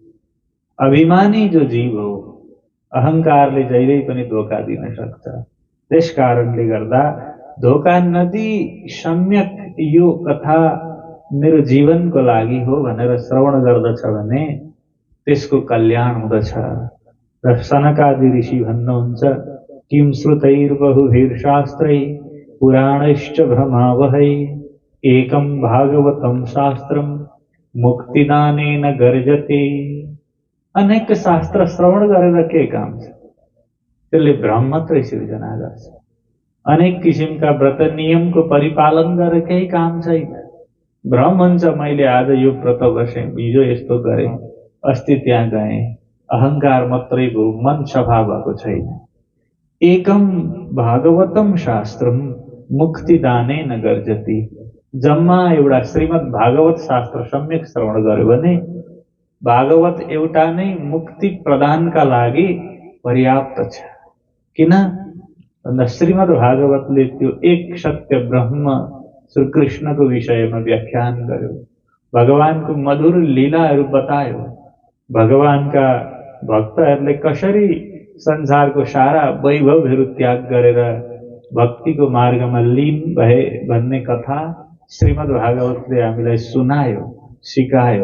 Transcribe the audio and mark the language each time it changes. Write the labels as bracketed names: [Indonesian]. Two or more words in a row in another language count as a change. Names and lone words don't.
[Nepali] अभिमानी जो जीव हो, अहंकारले जहिल्यै पनि धोका दिन सक्छ। त्यस कारणले गर्दा धोका नदिई सम्यक यो कथा मेरो जीवनको लागि हो भनेर श्रवण गर्दछ भने त्यसको कल्याण हुँदछ। र सनकादि ऋषि भन्नुहुन्छ, [Sanskrit] किम श्रुतैर्बहुभिर्शास्त्रै पुराणैश्च भ्रमावहै एकम भागवतम शास्त्रम मुक्तिदानेन गर्जते। [Nepali] अनेक शास्त्र श्रवण गरेर के काम छ? त्यसले भ्रम मात्रै सिर्जना गर्छ। अनेक किसिमका व्रत नियमको परिपालन गरेर केही काम छैन। भ्रम हुन्छ, मैले आज यो व्रत बसेँ, हिजो यस्तो गरेँ, अस्ति त्यहाँ गएँ, अहंकार मात्रै भयो, मन सफा भएको छैन। [Sanskrit] एकम भागवतम शास्त्रम मुक्तिदानेन गर्जति। [Nepali] जम्मा एउटा श्रीमद् भागवत शास्त्र सम्यक श्रवण गर्यो भने भागवत एउटा नै मुक्ति प्रदानका लागि पर्याप्त छ। किन भन्दा श्रीमद् भागवतले त्यो एक सत्य ब्रह्म श्री कृष्णको विषयमा व्याख्यान गर्यो, भगवानको मधुर लीलाहरू बतायो, भगवानका भक्तहरूले कसरी संसारको सारा वैभवहरू त्याग गरेर भक्तिको मार्गमा लीन भए भन्ने कथा श्रीमद् भागवतले हामीलाई सुनायो, सिकायो।